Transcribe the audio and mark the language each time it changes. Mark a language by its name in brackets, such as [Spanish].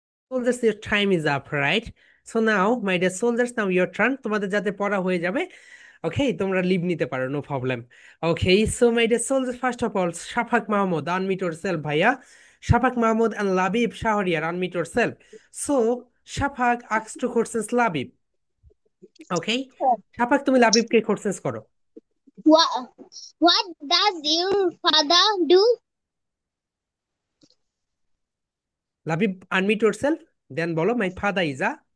[English] soldiers, your time is up, right? So now, my dear soldiers, now your turn. [Bangla] তোমাদের যাতে পড়া হয়ে যাবে, ওকে, তোমরা লিভ নিতে পারো, no problem. [English] Okay, so my dear soldiers, first of all, Shafak Mahmud, unmute yourself, ভাইয়া। Shafak Mahmud and Labib Shahriar, unmute yourself. So, Shafak asks two questions Labib. [Bangla] ওকে, শাফাক তুমি লাবিবকে কোশ্চেন্স করো। [English] What does your father do? Labib unmute yourself, then বলো my father is a.